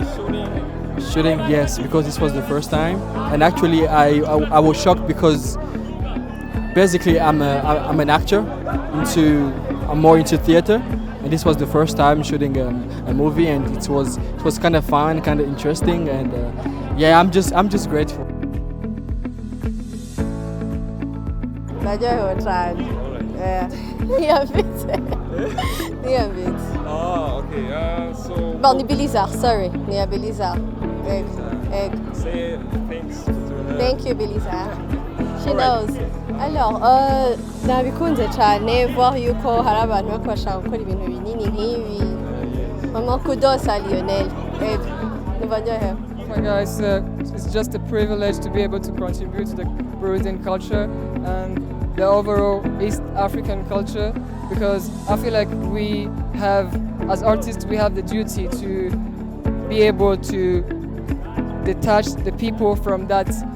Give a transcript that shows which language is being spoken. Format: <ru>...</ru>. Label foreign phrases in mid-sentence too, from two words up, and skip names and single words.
<en>Shooting, yes, because this was the first time, and actually I was shocked because basically I'm an actor I'm more into theater, and this was the first time shooting a movie, and it was kind of fun, kind of interesting, and yeah, I'm just grateful.</en> <rn>Naryohewe cyane niyambitse</rn> <en>Oh, okay. So.</en> <rn>Bon, ni Belizar, sorry, ni Belizar.</rn> <en>Say thanks to her. Thank you, Belizar. She knows.</en> <rn>Alors, nabikunze cyane voir yuko hari abantu bako bashaka gukora ibintu binini nk'ibi.</rn> <fr>Maman kudos à Lionel.</fr> <en>Hi guys, it's just a privilege to be able to contribute to the Burundian culture and the overall East African culture, because I feel like we have, as artists, we have the duty to be able to detach the people from that</en>